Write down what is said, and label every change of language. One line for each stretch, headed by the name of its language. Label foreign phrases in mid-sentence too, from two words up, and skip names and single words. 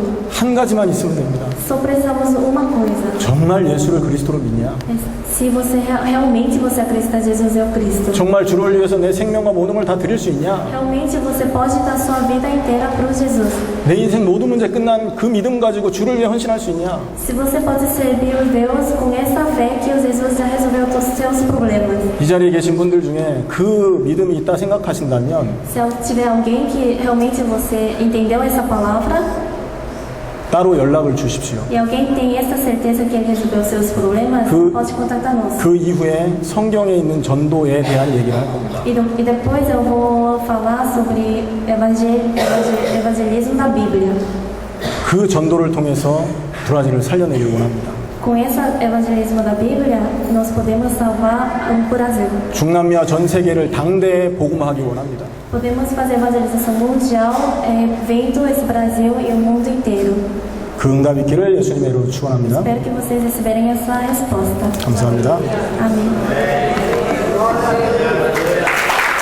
Korean: 한 가지만 있으면 됩니다.
Portuguese: Só precisamos uma coisa.
Korean: 정말 예수를 그리스도로 믿냐?
Portuguese: Se você realmente você acredita que Jesus é o Cristo.
Korean: 정말 주를 위해서 내 생명과 모든 걸 다 드릴 수 있냐?
Portuguese: Realmente você pode dar sua vida inteira para o Jesus.
Korean: 내 인생 모든 문제 끝난 그 믿음 가지고 주를 위해 헌신할 수 있냐?
Portuguese: Se você pode servir o Deus com essa fé que o Jesus já resolveu todos os seus problemas.
Korean: 이 자리에 계신 분들 중에 그 믿음이 있다 생각하신다면
Portuguese: Se tiver alguém que realmente você entendeu essa palavra
Korean: 따로 연락을 주십시오.
Portuguese: e alguém tem essa certeza que ele resolveu seus problemas, pode contactar nós.
Korean: 그 이후에 성경에 있는 전도에 대한 얘기를 할 겁니다.
Portuguese: E depois eu vou falar sobre evangelismo da Bíblia.
Korean: 그 전도를 통해서 브라질을 살려내길 원합니다.
Portuguese: Com esse evangelismo da Bíblia, nós podemos salvar o Brasil.
Korean: 중남미와 전 세계를 당대에 복음화하기 원합니다.
Portuguese: Podemos fazer evangelização mundial, vendo esse Brasil e o mundo inteiro.
Korean: 그 응답 있기를 예수님의 이름으로 축원합니다.
Portuguese: Espero que vocês receberem essa resposta.
Korean: 감사합니다.
Portuguese: Amém.